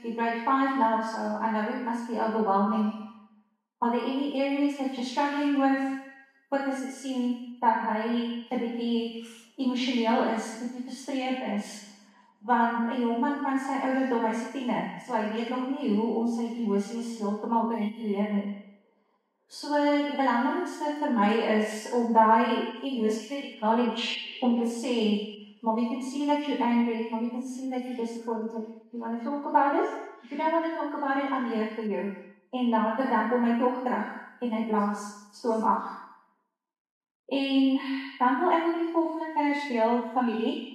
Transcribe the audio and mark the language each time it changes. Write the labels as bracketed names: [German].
[English] You're grade 5 now, so I know it must be overwhelming. Are there any areas that you're struggling with? [Afrikaans] Wat is dit sien dat hy 'n bietjie emosioneel is, 'n bietjie gefrustreerd is? Want 'n jong man van sy ouderdom, hy's 10, so hy weet nog nie hoe om sy emosies heeltemal te reguleer nie. So die belangrikste vir my is om daai emotional knowledge om te sê, [English] Mom, you can see that you're angry. Mom, you can see that you're disappointed. You want to talk about it? If you don't want to talk about it, I'm here for you. [Afrikaans] En later dan kom hy tog terug en hy blaas stoom af. En dan wil ek ook die volgende vers deel, familie.